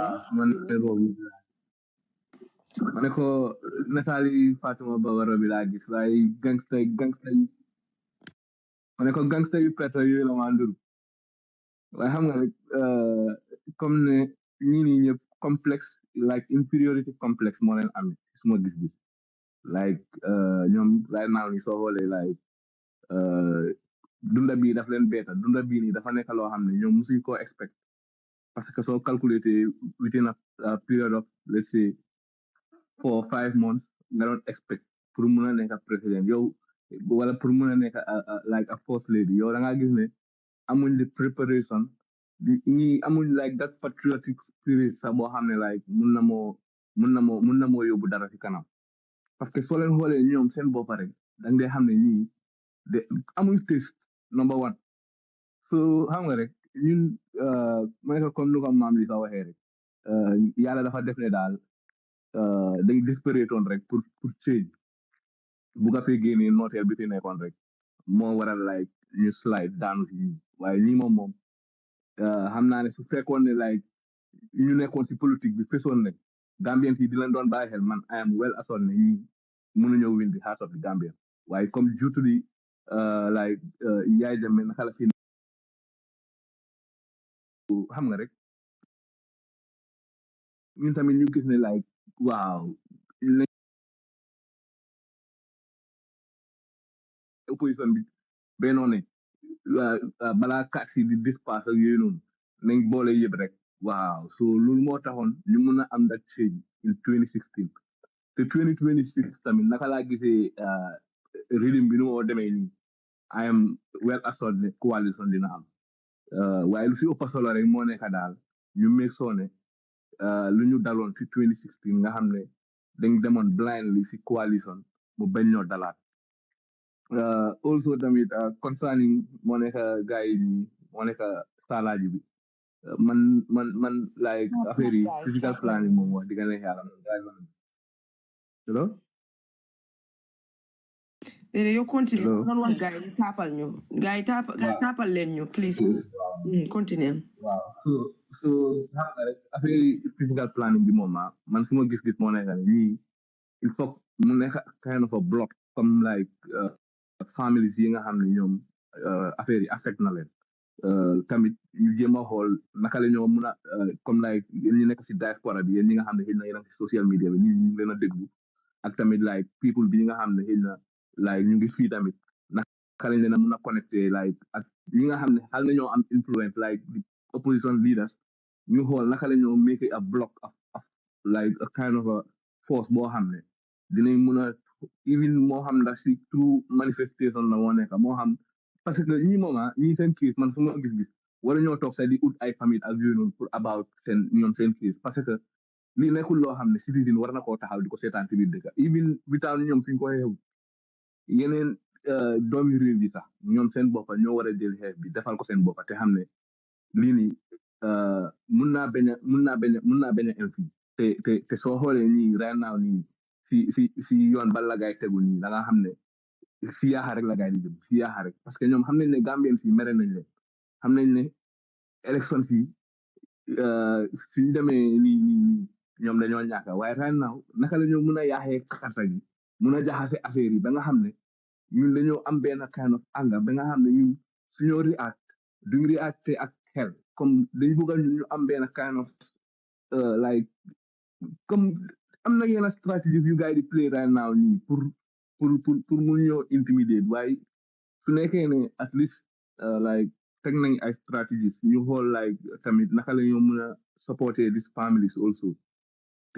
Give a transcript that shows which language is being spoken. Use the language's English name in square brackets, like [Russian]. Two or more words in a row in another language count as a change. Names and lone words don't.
[Wolof] Man ne ko Natali Fatuma Bawara bi laa gis waaye gangster ma ne ko gangster yu perte yooyu la maa ndur waaye xam nga rek comme ne ñii nii ñëpp complexe like [English] inferiority complex [Wolof] moo leen amee suma gis-gis like ñoom [English] right now [Wolof] ni soo xoolee like dunda bii daf leen beeta dunda bii nii dafa nekk loo xam ne ñoom musuñ koo expect [French] parce que [Wolof] soo calculé [English] within a period of let's say 4 or 5 months [Wolof] nga doon expect pour mun a nekk président yow wala pour mun a nekk [English] like a first lady [Wolof] yow da ngaa gis ne amuñ [English] the preparation [Wolof] ñi amuñ [English] like that patriotic spirit [Wolof] sax boo xam ne like mun na moo yóbbu dara ci kanam [French] parce que [Wolof] soo leen xoolee ñoom seen bopp rek da ngay xam ne ñii de amuñ [English] test number one [Wolof] so xam nga rek ñun mooy [French] que comme [Wolof] lu ko maam li sa waxee rek yàlla dafa def ne daal dañ desperate woon rek pour change bu nga fee génnee nooteel bi fi nekkoon rek moo waral like ñu slide daanu si ñi waaye ñii moom xam naa ne su fekkoon ne like ñu nekkoon si politique bi fesoon ne Gambien si di leen doon bàyyi xel man [English] I am well assured [Wolof] ne ñii mënuñoo [English] win the heart of the Gambien [Wolof] waaye comme jutuli like yaay jame naka la fi xam nga rek ñun tamit ñu gis ne like waaw opposition bi bennoo ne balaa kaat si di dispasse ak yooyu noonu nañ boole yëpp rek waaw so loolu moo taxoon ñu mun a am [English] that change in 2016 [Wolof] te 2026 tamit naka laa gisee rythme bi nu moo demee nii [English] I am well assured [Wolof] ne coalition dina am waaye lu si ëpp solo rek moo nekk daal ñu [English] make sure [Wolof] ne lu ñu daloon fi 2016 nga xam ne dañ demoon blindly si coalition mu bañ ñoo dalaat also tamit concerning moo nekk gars yi nii moo nekk Salagi bi man like affaire yi [English] physical planning [Wolof] moom wax digga ne yàlla man hello déedéet yow continue noonu wax gars yi taapal ñu gars yi taapal leen ñu [English] please continue [Wolof] waaw so xam nga rek affaire yi [English] physical planning [Wolof] bi moom man suma gis-gis moo nekk ne ñii [French] il faut [Wolof] mu nekk [English] kind of a block [Wolof] comme like families yi nga xam ne ñoom affaire yi affect na leen tamit ñu jéem a xool naka la ñoo mun a comme like yéen ñi nekk si diaspora bi yéen ñi nga xam ne xëy na yéen a ngi si [English] social media [Wolof] bi ñu leen a déglu ak tamit like people bi nga xam ne xëy na like ñu ngi fii tamit naka lañ leen a mun a connecté like ak ñi nga xam ne xal na ñoo am influence [English] like the opposition leaders [Wolof] ñu xool naka la ñoo [English] make a block of like a kind of a force [Wolof] boo xam ne dinañ mun a even moo xam ndax si through manifestation la moo nekk moo xam [French] parce que [Wolof] ñi moom ñi seen case man su ma gis-gis wala ñoo toog sax di ut ay famille ak yooyu noonu pour about seen ñoom seen case [French] parce que [Wolof] lii nekkul loo xam ne citizen war na koo taxaw di ko seetaan ci biir dëkk [English] even without [Wolof] ñoom suñ ko xeew yeneen doomi réew bi sax ñoom seen boppa ñoo war a jël xeex bi defal ko seen boppa te xam ne lii nii mun naa bañ a am fii te soo xoolee nii [English] right now [Wolof] nii si yoon ba la gaay tegu nii da nga xam ne si yaaxa rek la gaay di jëm si yaaxa rek parce que ñoom xam nañ ne Gambien si mere nañ leen xam nañ ne élection si suñu demee nii ñoom dañoo ñàkk waaye right now naka la ñoo mun a yaaxee karta gi mun a jaxase affaire yi ba nga xam ne ñun dañoo am benn [English] kind of anger [Wolof] ba nga xam ne ñun suñoo react duñ reacté ak xel comme dañ bëgg ñu am benn [English] kind of like [Wolof] comme am na yenn stratégie yu gars yi di play [English] right now [Wolof] nii pour mun ñoo intimider waaye su nekkee ne [English] at least like [Wolof] teg nañ ay stratégies ñu xool like tamit naka la ñoo mun a supporter [English] these families also [Wolof] te